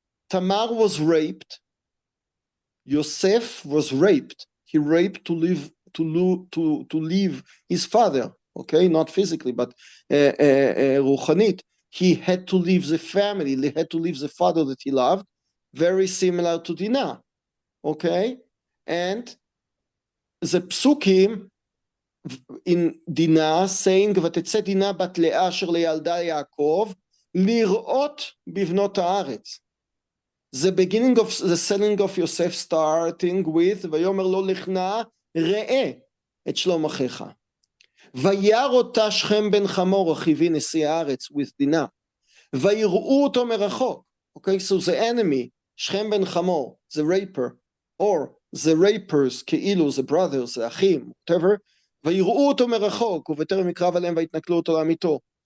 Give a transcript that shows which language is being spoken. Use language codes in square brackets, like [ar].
[en] Tamar was raped. Yosef was raped. He raped to leave his father. Okay, not physically, but ruchanit. He had to leave the family. He had to leave the father that he loved. Very similar to Dinah. Okay, and the psukim in Dinah saying [he] ותצא דינה בת לאה אשר לילדה יעקב לראות בבנות הארץ. [en] The beginning of the selling of Yosef starting with [he] ויאמר לו לך נא ראה את שלום אחיך. וירא אותה שכם בן חמור אחיו נשיא הארץ [en] with Dinah. [he] ויראו אותו מרחוק. [en] Okay, so the enemy, [he] שכם בן חמור, [en] the raper, or the rapers, [he] כאילו, [en] the brothers, the [he] אחים, [en] whatever, [he] ויראו אותו מרחוק, ובטרם יקרב עליהם ויתנכלו אותו לעמיתו.